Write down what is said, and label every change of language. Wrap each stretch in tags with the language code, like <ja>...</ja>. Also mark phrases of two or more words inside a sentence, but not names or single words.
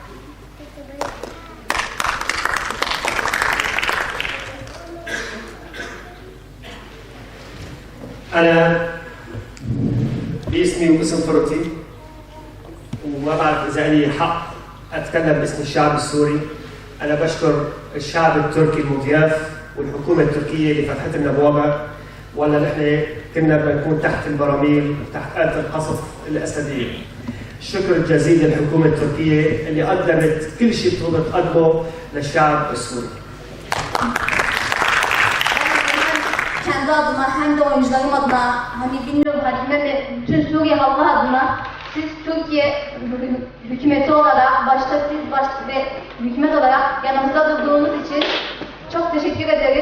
<ar>أنا باسمي وباسم فرقتي، وما بعرف إذا لي حق أتكلم باسم الشعب السوري، أنا بشكر الشعب التركي المضياف والحكومة التركية اللي فتحت لنا بوابة، ولا نحن كنا بنكون تحت البراميل وتحت آلة القصف الأسدية. الشكر الجزيل للحكومة التركية اللي قدمت كل شيء بتقدمه للشعب السوري.</ar> <tr>Kendi adıma hem de oyuncularım adına, hani bilmiyorum bütün Suriye halkı adına, siz Türkiye hükümeti olarak, başta siz ve hükümet olarak yanımızda durduğunuz için çok teşekkür ederiz.</tr>